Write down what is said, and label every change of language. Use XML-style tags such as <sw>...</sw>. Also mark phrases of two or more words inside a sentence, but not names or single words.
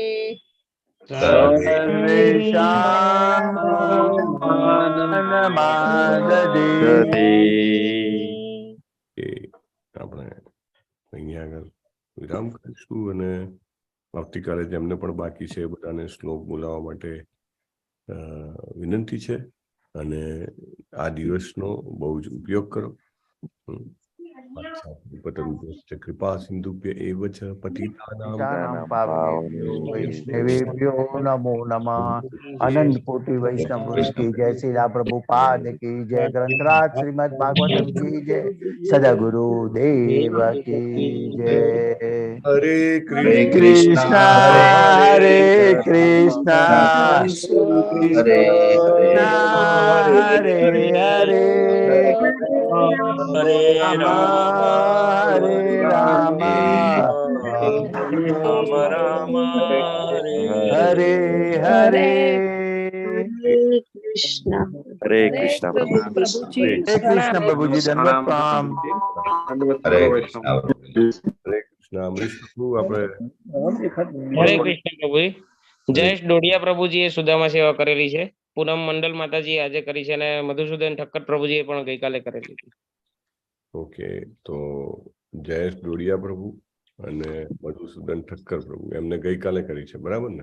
<gu>આપણે અહીંયા આગળ વિરામ કરીશું અને આવતીકાલે જેમને પણ બાકી છે બધાને શ્લોક બોલાવવા માટે વિનંતી છે અને આ દિવસનો બહુ જ ઉપયોગ કરો.</gu> <sa>पतरुभ्यश्च कृपा सिन्धुभ्य एव च पतितानां पतितानां पावनेभ्यो वैष्णवेभ्यो नमो नमः।</sa> <hi>अनंत कोटि वैष्णव वृंद की जय, श्री राम प्रभुपाद की जय, ग्रंथराज श्रीमद् भागवतम की जय, सदगुरु देव की जय।</hi> <sa>हरे कृष्णा हरे कृष्णा हरे कृष्णा हरे हरे, हरे राम हरे राम, राम राम हरे हरे। कृष्ण</sa> <hi>हरे कृष्णा प्रभु। हरे कृष्ण प्रभु जी, दंडवत प्रणाम। हरे कृष्ण अमरीश प्रभु આપણે</hi> <gu>હરે કૃષ્ણ પ્રભુજી. જયેશ ડોડિયા પ્રભુજીએ સુદામા સેવા કરેલી છે. પૂનમ મંડલ માતાજી આજે કરી છે અને મધુસૂદન ઠક્કર પ્રભુજીએ પણ ગઈકાલે કરેલી છે. ઓકે, તો જયેશ ડોડિયા પ્રભુ અને મધુસૂદન ઠક્કર પ્રભુ એમને ગઈકાલે કરી છે, બરાબર ને?</gu>